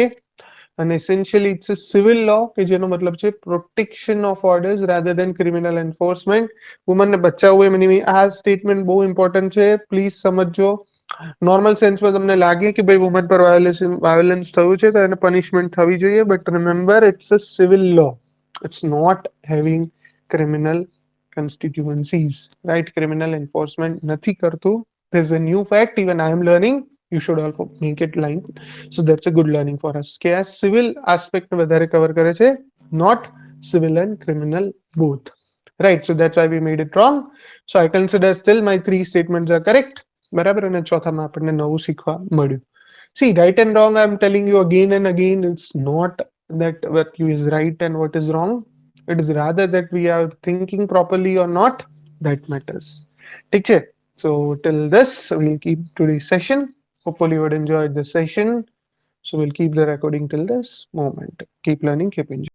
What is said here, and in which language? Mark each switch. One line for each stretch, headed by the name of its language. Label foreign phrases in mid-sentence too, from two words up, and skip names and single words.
English: અને essentially it's a civil law
Gujarati: કે જેનો મતલબ છે
English: protection of orders rather than criminal enforcement. વુમનને બચાવવું એમની, આ સ્ટેટમેન્ટ બહુ ઇમ્પોર્ટન્ટ છે, પ્લીઝ સમજજો. normal senseમાં
Gujarati: તમને લાગે કે ભાઈ વુમન પર વાયોલન્સ થયું છે તો એને પનિશમેન્ટ થવી જોઈએ,
English: but remember it's a civil law, it's not having criminal constituencies, right? Criminal enforcement
Gujarati: નથી કરતું.
English: There's a new fact, even I am learning. You should also make it line. So that's a good learning for us.
Gujarati: કે આ
English: civil aspect
Gujarati: વધારે કવર કરે છે,
English: not civil and criminal both. Right, so that's why we made it wrong. So I consider still my three statements are correct.
Gujarati: બરાબર, અને ચોથામાં આપણને નવું શીખવા મળ્યું.
English: See, right and wrong, I'm telling you again and again, it's not that what you is right and what is wrong. It is rather that we are thinking properly or not, that matters.
Gujarati: ઠીક છે?
English: So till this, we'll keep today's session. Hopefully you would enjoy the session. So we'll keep the recording till this moment. Keep learning, keep enjoying.